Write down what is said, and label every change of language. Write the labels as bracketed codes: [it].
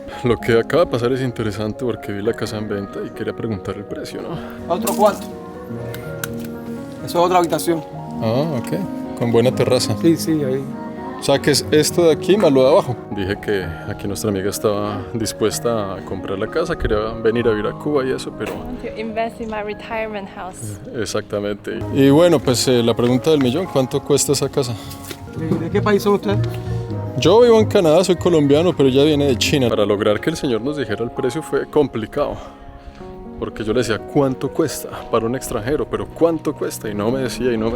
[es] Lo que acaba de pasar es interesante porque vi la casa en venta y quería preguntar el precio, ¿no? Otro cuarto. Eso es otra habitación. Ah, ok. Con buena terraza. Sí, ahí. O sea, que es esto de aquí más lo de abajo. Dije que aquí nuestra amiga estaba dispuesta a comprar la casa, quería venir a vivir a Cuba y eso, pero... [en] To invest in my retirement house. [es] Exactamente. Y bueno, pues la pregunta del millón, ¿cuánto cuesta esa casa? ¿De qué país son ustedes? Yo vivo en Canadá, soy colombiano, pero ella viene de China. Para lograr que el señor nos dijera el precio fue complicado. Porque yo le decía, ¿cuánto cuesta para un extranjero? Pero ¿cuánto cuesta? Y no me decía.